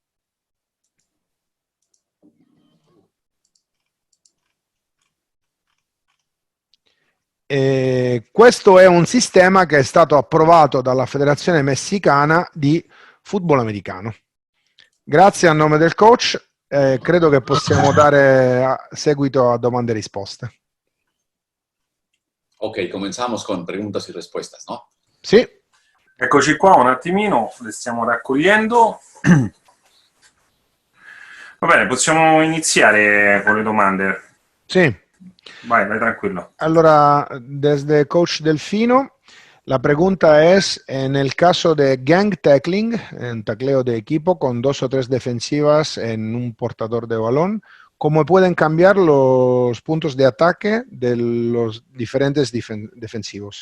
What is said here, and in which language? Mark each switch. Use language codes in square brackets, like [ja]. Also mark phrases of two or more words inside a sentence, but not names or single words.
[it] Questo è un sistema che è stato approvato dalla Federazione Messicana di Football Americano. Grazie a nome del coach. Credo che possiamo dare seguito a domande e risposte. [es] Ok, comenzamos con preguntas y respuestas, ¿no? [it] Sì. Eccoci qua, un attimino, le stiamo raccogliendo. Va bene, possiamo iniziare con le domande. Sì. Vai tranquilo. Allora, [es] desde Coach Delfino, la pregunta es: en el caso de [en] gang tackling, [es] en tacleo de equipo con 2 o 3 defensivas en un portador de balón, ¿cómo pueden cambiar los puntos de ataque de los diferentes defensivos?